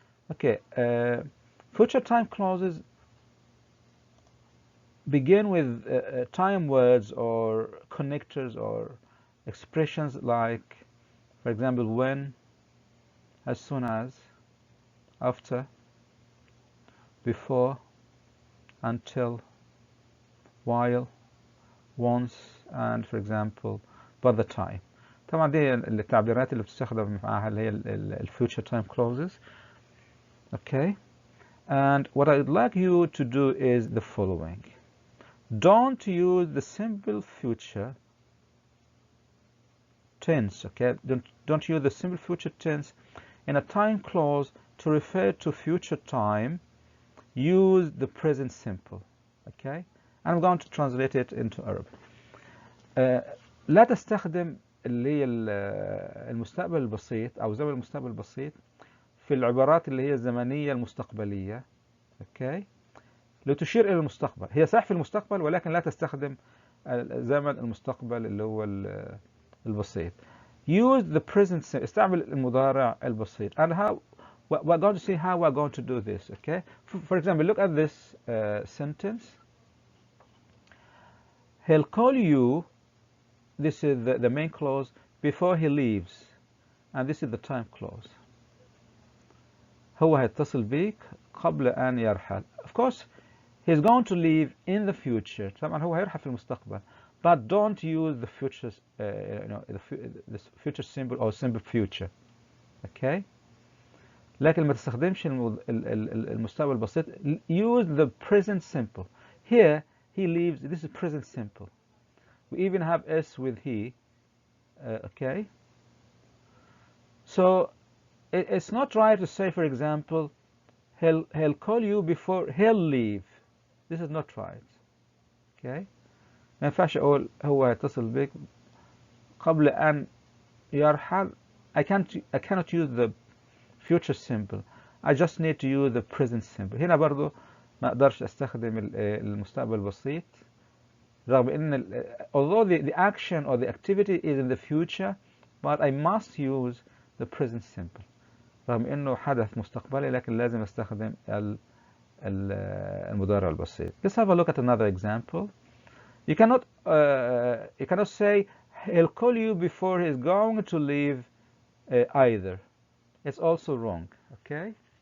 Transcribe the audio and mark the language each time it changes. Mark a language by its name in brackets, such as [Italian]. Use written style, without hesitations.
[English] Okay, future time clauses begin with time words or connectors or expressions like, for example, when, as soon as, after, before, until, while, once, and for example, by the time. [Arabic] طبعا دي التعبيرات اللي بتستخدم معها اللي هي future time clauses. [English] Okay, and what I'd like you to do is the following. Don't use the simple future tense. Okay, don't use the simple future tense in a time clause to refer to future time. Use the present simple. Okay, I'm going to translate it into Arabic. [Arabic] لا تستخدم اللي هي المستقبل البسيط أو زمن المستقبل البسيط في العبارات اللي هي الزمنية المستقبلية. Okay. لتشير إلى المستقبل. هي صح في المستقبل ولكن لا تستخدم زمن المستقبل اللي هو البسيط. [English] Use the present simple. [Arabic] استعمل المضارع البسيط. And [English] we're going to see how we're going to do this, okay? For example, look at this sentence. He'll call you, this is the main clause, before he leaves, and this is the time clause. [Arabic] هو هيتصل بيك قبل أن يرحل. [English] Of course, he's going to leave in the future. [Arabic] طبعا هو هيرحل في المستقبل. [English] But don't use the future, the future symbol or symbol future. Okay? [Arabic] لكن ما تستخدمش المستقبل البسيط. [English] Use the present simple. Here, he leaves. This is present simple. We even have s with he. Okay? So it's not right to say, for example, he'll call you before he'll leave. This is not right. Okay? [Arabic] ما ينفعش أقول هو هيتصل بك قبل أن يرحل. [English] I cannot use the future simple. I just need to use the present simple. [Arabic] هنا برضو ما أقدرش أستخدم المستقبل البسيط رغم إن [English] although the action or the activity is in the future, but I must use the present simple. [Arabic] رغم إنه حدث مستقبلي لكن لازم أستخدم المضارع البسيط. [English] Let's have a look at another example. You cannot say he'll call you before he's going to leave either. It's also wrong. Okay.